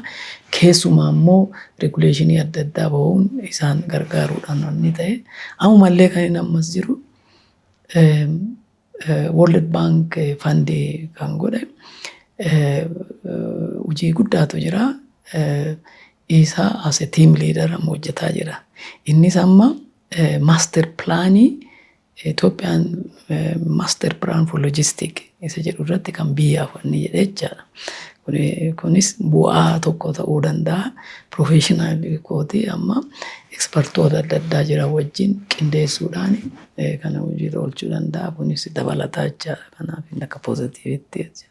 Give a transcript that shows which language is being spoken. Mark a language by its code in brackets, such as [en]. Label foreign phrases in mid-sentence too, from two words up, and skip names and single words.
[om] Keessumaa immoo reguleeshinii adda addaa bahuun isaan gargaaruudhaan wanni ta'e. Ammallee kan inni ammas jiru World Bank Fund kan godhe hojii guddaatu jira. Isa [en] as a team leader [om] amma hojjetaa jira. Innis amma master plaanii [en] Ethiopian master plan for logistic [om] isa jedhu irratti kan biyyaaf wanni jedhee jechaadha. Kunis bu'aa tokko ta'uu danda'a. Professional kooti amma ekspertoota adda addaa jiran wajjin qindeessuudhaan kana hojiirra oolchuu danda'a. Kunis dabalataa jechaadha. Kanaaf inni akka poozitiivitti jechaadha.